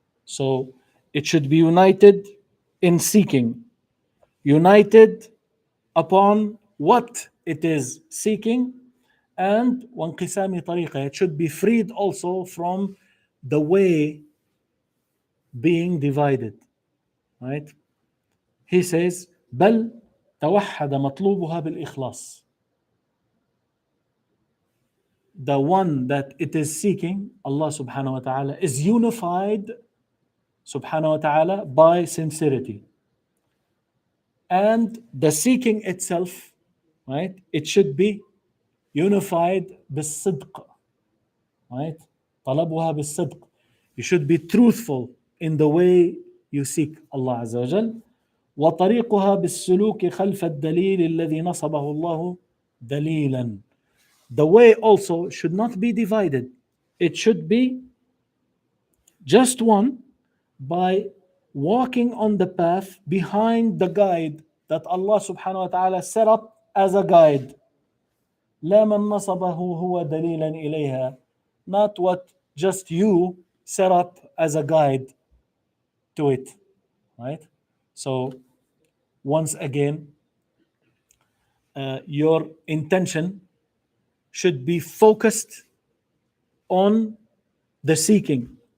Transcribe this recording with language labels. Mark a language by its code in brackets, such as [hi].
[en] So it should be united in seeking, united upon what it is seeking, and [ar] وانقسام طريقة. [en] It should be freed also from the way being divided, right? He says [ar] بل توحد مطلوبها بالإخلاص. [en] The one that it is seeking, Allah subhanahu wa ta'ala, is unified subhanahu wa ta'ala by sincerity. And the seeking itself, right, it should be unified [ar] بالصدق, [en] right? [ar] طلبها بالصدق. [en] You should be truthful in the way you seek Allah عز وجل. [ar] وطريقها بالسلوك خلف الدليل الذي نصبه الله دليلا. [en] The way also should not be divided. It should be just one by walking on the path behind the guide that Allah subhanahu wa ta'ala set up as a guide. [ar] لا من نصبه هو دليلا إليها. [en] Not what just you set up as a guide to it. Right? So once again, your intention should be focused on the seeking.